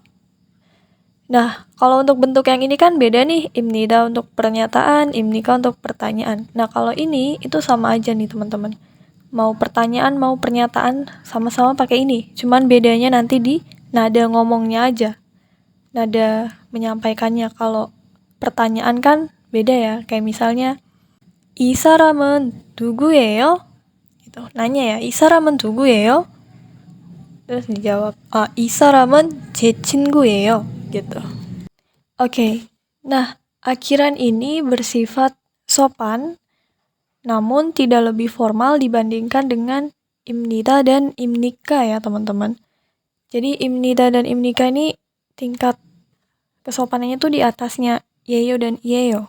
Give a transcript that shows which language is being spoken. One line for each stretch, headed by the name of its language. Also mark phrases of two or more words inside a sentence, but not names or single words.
Indonesian: Nah, kalau untuk bentuk yang ini kan beda nih, imnida untuk pernyataan, imnika untuk pertanyaan. Nah, kalau ini itu sama aja nih, teman-teman. Mau pertanyaan, mau pernyataan, sama-sama pakai ini. Cuman bedanya nanti di nada ngomongnya aja. Nada menyampaikannya. Kalau pertanyaan kan beda ya, kayak misalnya
Korean: 이 사람은 누구예요?
Indonesian: gitu. Nanya ya,
Korean: 이 사람은 누구예요?
Indonesian: Terus dijawab,
Korean: 이 사람은 제 친구예요.
Indonesian: Gitu. Oke. Nah, akhiran ini bersifat sopan, namun tidak lebih formal dibandingkan dengan imnida dan imnika ya, teman-teman. Jadi imnida dan imnika ini tingkat kesopanannya tuh di atasnya yeyo dan iyeyo.